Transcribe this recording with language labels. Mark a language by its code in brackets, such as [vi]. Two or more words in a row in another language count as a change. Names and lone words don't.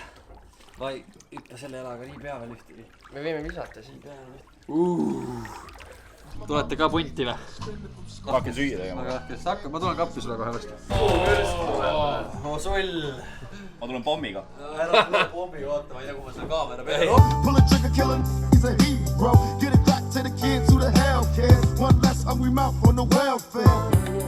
[et] Ma ei hüppa selle jalaga nii pea veel ühtegi. Me võime visata siin peale. Tulete ka punti või? Ma hakkan süüa tegema. Aga kes hakkab? Ma tulen kappi sulle kohe vastu. Sull. Ma tulen pommiga. Ära tule pommiga, vaata, ma ei tea, kuhu ma selle kaamera peale. [en] Pull a trigger, kill him, he's a hero. Get it back to the kids who the hell cares. One less hungry mouth on the welfare.